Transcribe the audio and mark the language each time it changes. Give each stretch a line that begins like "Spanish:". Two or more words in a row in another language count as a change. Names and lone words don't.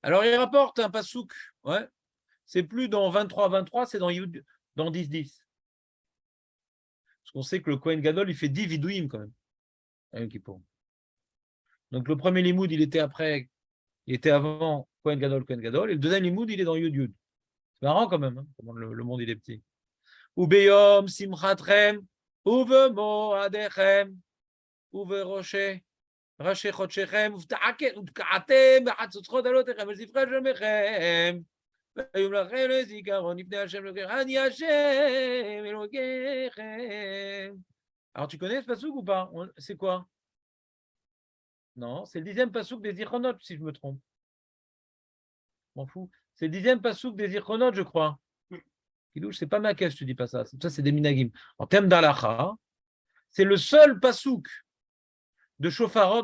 French: Alors, il rapporte un pasouk, ouais. C'est plus dans 23-23, c'est dans 10-10. Parce qu'on sait que le
Hebrew: כהן גדול,
French: il fait 10 vidouim quand même. Donc, le premier limoud, il était avant
Hebrew: כהן גדול,
French: et le deuxième limoud, il est dans
Hebrew: יוד יוד.
French: C'est marrant quand même, hein, comment le monde, il est petit.
Hebrew: וביום שמחתכם ובמועדיכם ובראשי. ראשי חודשיכם, ותקעתם בחצוצרות עלותיכם, וזבחי שמכם, והיו לכם לזיכרון לפני השם אלוקיכם, אני השם אלוקיכם.
French: Alors tu connais ce pasouk ou pas? C'est quoi? Non, c'est le 10e pasouk des Zichronot, si je me trompe. M'en fous. C'est le 10e pasouk des Zichronot, je crois. Kilouche, c'est pas ma caisse, tu dis pas ça. Ça, c'est des minagim. En termes d'alacha, c'est le seul pasouk de Shofarot.